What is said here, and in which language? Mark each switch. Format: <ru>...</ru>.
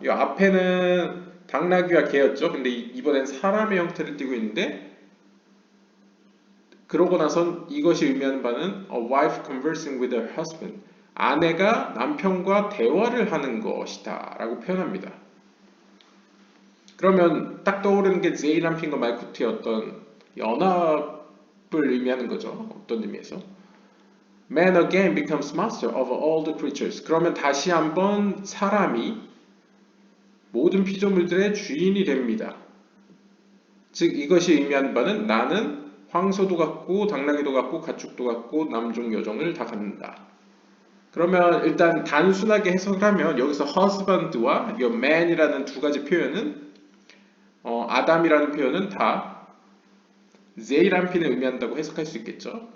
<ko>이 앞에는 당나귀와 개였죠. 근데 이번엔 사람의 형태를 띠고 있는데 그러고 나선 이것이 의미하는 바는</ko> <en>a wife conversing with her husband.</en> <ko>아내가 남편과 대화를 하는 것이다 라고 표현합니다. 그러면 딱 떠오르는 게 제이람핀과 말쿠트의 어떤 연합을 의미하는 거죠. 어떤 의미에서.</ko> <en>Man again becomes master of all the creatures.</en> <ko>그러면 다시 한번 사람이 모든 피조물들의 주인이 됩니다. 즉 이것이 의미하는 바는 나는 황소도 갖고 당나귀도 갖고 가축도 갖고 남종 여종을 다 갖는다. 그러면 일단 단순하게 해석을 하면 여기서 husband와 이 man이라는 두 가지 표현은 아담이라는 표현은 다 제이람핀을 의미한다고 해석할 수 있겠죠.</ko>